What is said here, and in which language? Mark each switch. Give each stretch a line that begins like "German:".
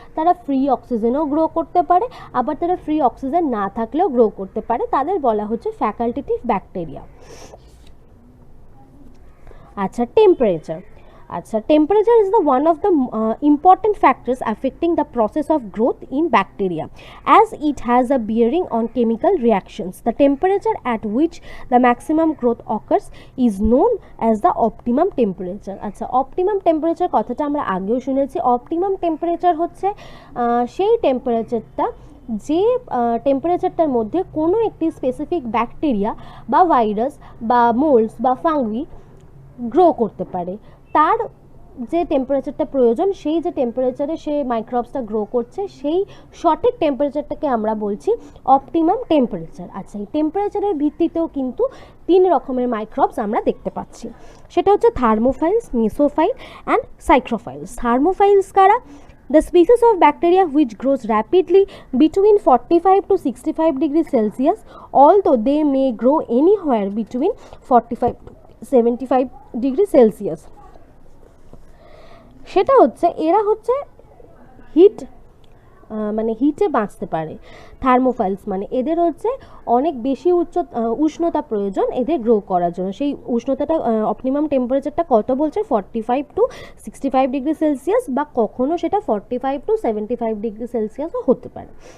Bangla: তারা free অক্সিজেনও grow করতে পারে, আবার তারা ফ্রি অক্সিজেন না থাকলেও গ্রো করতে পারে, তাদের বলা হচ্ছে ফ্যাকাল্টেটিভ ব্যাকটেরিয়া। আচ্ছা, temperature.
English: Temperature is one of the important factors affecting the process of growth in bacteria, as it has a bearing on chemical reactions. The temperature at which the maximum growth occurs is known as the optimum temperature.
Bangla: আচ্ছা, optimum temperature কথাটা আমরা আগেও শুনেছি। optimum temperature হচ্ছে সেই টেম্পারেচারটা যে টেম্পারেচারটার মধ্যে কোনো একটি স্পেসিফিক ব্যাকটেরিয়া বা ভাইরাস বা মোল্ডস বা ফাঙ্গি গ্রো করতে পারে। তার যে টেম্পারেচারটা প্রয়োজন, সেই যে টেম্পারেচারে সে মাইক্রোবসটা গ্রো করছে, সেই সঠিক টেম্পারেচারটাকে আমরা বলছি অপটিমাম টেম্পারেচার। আচ্ছা, এই টেম্পারেচারের ভিত্তিতেও কিন্তু 3 রকমের মাইক্রোবস আমরা দেখতে পাচ্ছি। সেটা হচ্ছে থার্মোফাইলস, মেসোফাইল অ্যান্ড সাইক্রোফাইলস। থার্মোফাইলস কারা?
English: The species of bacteria which grows rapidly between 45 to 65 degrees Celsius, although they may grow anywhere between 45 to 75 degrees Celsius.
Bangla: সেটা হচ্ছে এরা হচ্ছে হিট মানে হিটে বাঁচতে পারে। থার্মোফাইলস মানে এদের হচ্ছে অনেক বেশি উষ্ণতা প্রয়োজন এদের গ্রো করার জন্য। সেই উষ্ণতাটা অপটিমাম টেম্পারেচারটা কত বলছে? 45 টু 65 ডিগ্রি সেলসিয়াস, বা কখনো সেটা 45 টু 75 ডিগ্রি সেলসিয়াসও হতে পারে।